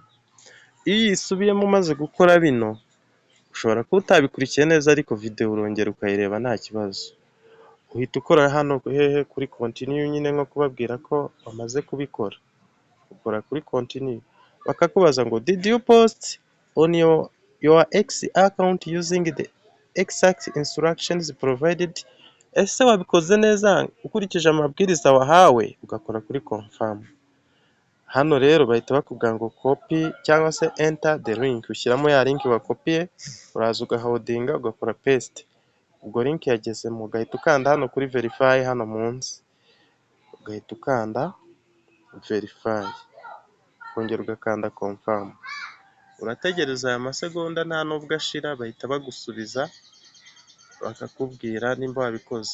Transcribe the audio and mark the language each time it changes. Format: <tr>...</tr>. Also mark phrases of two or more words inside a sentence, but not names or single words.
<rw>Iyo isubiyemo umaze gukora bino, ushobora kuba utabikurikiye neza ariko video urongera ukayireba nta kibazo. Uhita ukora hano hehe kuri continue nyine nko kubabwira ko bamaze kubikora. Ukora kuri continue. Bakakubaza ngo</rw> <en>did you post on your X account using the exact instructions provided.</en> <rw>Ese wabikoze neza ukurikije amabwiriza wahawe? Ugakora kuri confirm. Hano rero bahita bakubwira ngo copy cyangwa se</rw> <en>enter the link,</en> <rw>ushyiramo ya link wakopiye, uraza ugahodinga ugakora paste. Ubwo link yagezemo ugahita ukanda hano kuri verify hano munsi, ugahita ukanda verify, ukongera ugakanda confirm. Urategereza aya masegonda nta nubwo ashira, bahita bagusubiza bakakubwira nimba wabikoze.</rw>